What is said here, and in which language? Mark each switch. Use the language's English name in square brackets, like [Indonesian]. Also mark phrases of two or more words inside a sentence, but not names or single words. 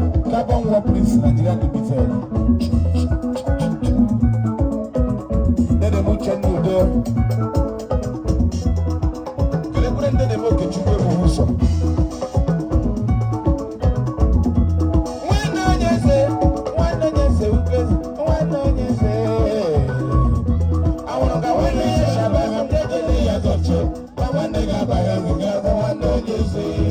[English] Carbon Work Prince, Nigeria Limited. Let them check you there. [Igbo] Kelekwere ndị na-eme oke Chukwu ebughị ụzọ. Nwanne onye eze, nwanne onye eze, ukwu eze, nwanne onye eze. Anwụrụ ka nwanne ya si aba, ndị ejele ya zọchie, ma nwanne ga-aba ya, ga-abụ nwanne onye eze.